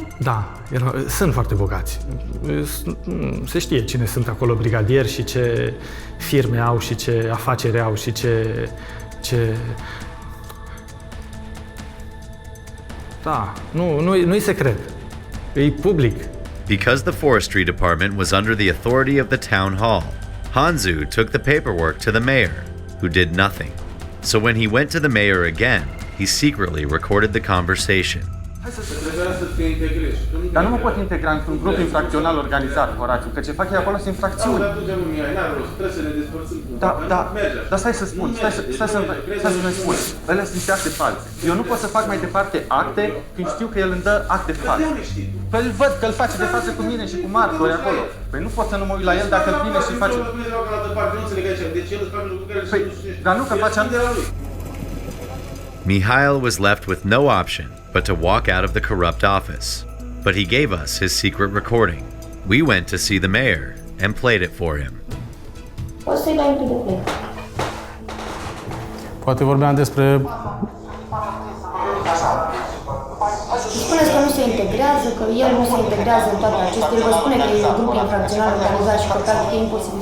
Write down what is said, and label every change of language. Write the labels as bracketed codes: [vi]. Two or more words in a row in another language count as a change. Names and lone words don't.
[ro] Da, sunt foarte bogați. Se știe cine sunt acolo brigadieri și ce firme au și ce afaceri au și ce... Da, nu-i secret. E public. [en] Because the forestry department was under the authority of the town hall, Hanzu took the paperwork to the mayor, who did nothing. So when he went to the mayor again, he secretly recorded the conversation. [ro] Dar nu mă pot integra într-un grup infracțional organizat, Horațiu, că ce fac ei acolo sunt infracțiuni. Dar stai să spun, stai să-mi spun. Ele sunt acte false. Eu nu pot să fac mai departe acte când știu că el îmi dă acte false. Păi îl văd că îl face de față cu mine și cu martori acolo. Păi nu pot să nu mă uit la el dacă îl vine și face... Păi, dar nu, că face lui. [en] Mihail was left with no option but to walk out of the corrupt office. But he gave us his secret recording. We went to see the mayor and played it for him. [ro] Poți să-i dai de play. Poate vorbeam despre... Spuneți că nu se integrează, că el nu se integrează în toate acestea. El vă spune că e un grup infracțional organizat și că practic e imposibil.